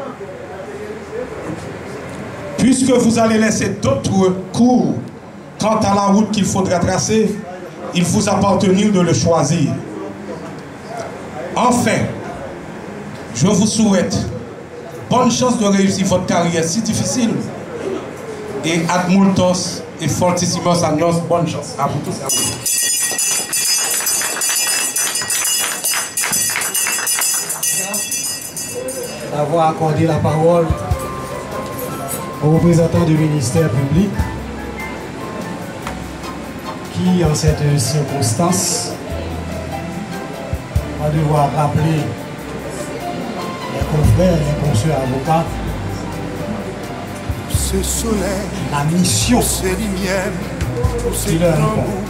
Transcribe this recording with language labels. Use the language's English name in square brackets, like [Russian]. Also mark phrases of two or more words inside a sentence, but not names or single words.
[French] Puisque vous allez laisser d'autres cours quant à la route qu'il faudra tracer, il vous appartient de le choisir. Enfin, je vous souhaite bonne chance de réussir votre carrière si difficile. Et [Latin] ad multos et fortissimos años, [French] bonne chance à vous tous et à vous. D'avoir accordé la parole aux représentants du ministère public qui, en cette circonstance, va devoir rappeler les confrères et les consoeurs avocats la mission qui leur incombe.